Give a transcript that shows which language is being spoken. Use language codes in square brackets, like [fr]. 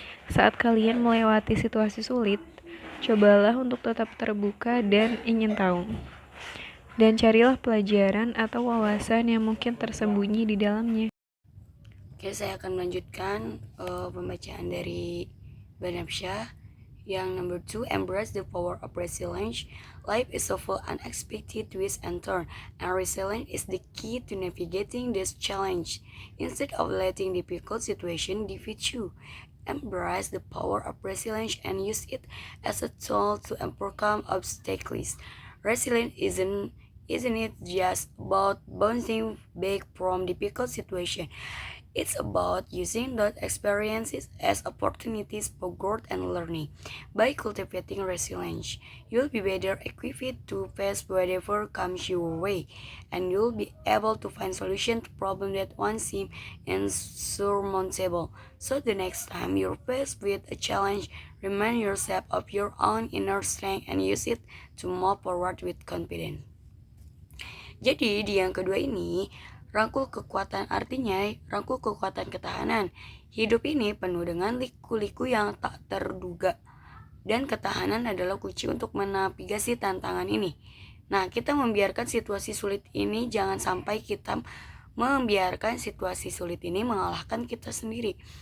[id] Saat kalian melewati situasi sulit, cobalah untuk tetap terbuka dan ingin tahu. Dan carilah pelajaran atau wawasan yang mungkin tersembunyi di dalamnya. Oke, saya akan melanjutkan pembacaan dari Banafsyah. Yang [en] number 2, embrace the power of resilience. Life is so full unexpected twists and turns, and resilience is the key to navigating this challenge. Instead of letting difficult situations defeat you, embrace the power of resilience and use it as a tool to overcome obstacles. Resilience isn't it just about bouncing back from difficult situations? It's about using those experiences as opportunities for growth and learning. By cultivating resilience, you'll be better equipped to face whatever comes your way, and you'll be able to find solutions to problems that once seemed insurmountable. So the next time you're faced with a challenge, remind yourself of your own inner strength and use it to move forward with confidence. [id] Jadi di yang kedua ini, rangkul kekuatan artinya rangkul kekuatan ketahanan. Hidup ini penuh dengan liku-liku yang tak terduga. Dan ketahanan adalah kunci untuk menavigasi tantangan ini. Nah, kita membiarkan situasi sulit ini, jangan sampai kita membiarkan situasi sulit ini mengalahkan kita sendiri.